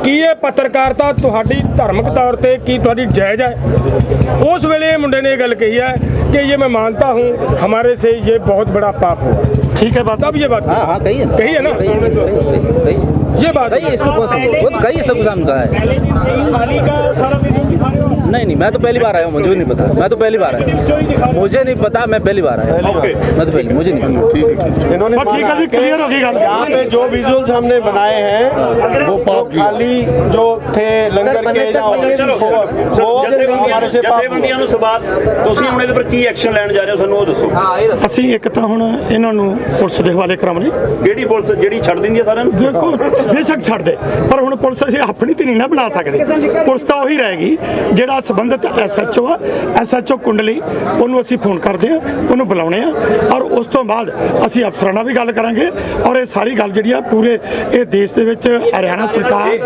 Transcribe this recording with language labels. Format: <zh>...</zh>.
<pa>ਕੀ ਇਹ ਪੱਤਰਕਾਰਤਾ ਤੁਹਾਡੀ ਧਾਰਮਿਕ ਤੌਰ ਤੇ ਕੀ ਤੁਹਾਡੀ ਜਾਇਜ਼ ਹੈ? उस वेले मुंडे ने गल कही है</pa> <hi>कि ये मैं मानता हूँ हमारे से ये बहुत बड़ा पाप हुआ। ठीक है बात, अब ये बात हाँ कही है ना, ये बात कही, इसको वो तो कही सबके सामने कहा है। नहीं, मैं तो पहली बार आया हूँ, मुझे नहीं पता, मैं तो पहली बार आया, मुझे नहीं पता, मैं पहली बार आया, मैं तो पहले, मुझे नहीं पता। इन्होंने ठीक है जी, क्लियर होगी गल। यहाँ पे जो विजुअल्स हमने बनाए हैं वो खाली जो थे लंगर के</hi> <pa>ਚਲੋ</pa> <hi>वो हमारे से पाप</hi> <pa>ਜਥੇਬੰਦੀਆਂ ਨੂੰ ਸਵਾਲ, ਤੁਸੀਂ ਹੁਣ ਇਹਦੇ ਪਰ ਕੀ ਐਕਸ਼ਨ ਲੈਣ ਜਾ ਰਹੇ ਹੋ, ਸਾਨੂੰ ਉਹ ਦੱਸੋ। ਅਸੀਂ ਇੱਕ ਤਾਂ ਹੁਣ ਇਹਨਾਂ ਨੂੰ ਪੁਲਿਸ ਦੇ ਹਵਾਲੇ ਕਰਾਉਣੇ। ਕਿਹੜੀ ਪੁਲਿਸ ਜਿਹੜੀ ਛੱਡ ਦਿੰਦੀ ਹੈ ਸਾਰਿਆਂ ਨੂੰ? ਦੇਖੋ ਬੇਸ਼ੱਕ ਛੱਡ ਦੇ, ਪਰ ਹੁਣ ਪੁਲਿਸ ਅਸੀਂ ਆਪਣੀ ਤੇ ਨਹੀਂ ਨਾ ਬਣਾ ਸਕਦੇ। ਪੁਲਿਸ ਤਾਂ ਉਹੀ ਰਹੇਗੀ ਜਿਹੜਾ ਸੰਬੰਧਿਤ ਐਸਐਚਓ ਆ, ਐਸਐਚਓ ਕੁੰਡਲੀ, ਉਹਨੂੰ ਅਸੀਂ ਫੋਨ ਕਰਦੇ ਆ, ਉਹਨੂੰ ਬੁਲਾਉਣੇ ਆ, ਔਰ ਉਸ ਤੋਂ ਬਾਅਦ ਅਸੀਂ ਅਫਸਰਾਂ ਨਾਲ ਵੀ ਗੱਲ ਕਰਾਂਗੇ, ਔਰ ਇਹ ਸਾਰੀ ਗੱਲ ਜਿਹੜੀ ਆ ਪੂਰੇ ਇਹ ਦੇਸ਼ ਦੇ ਵਿੱਚ ਹਰਿਆਣਾ ਸਰਕਾਰ</pa>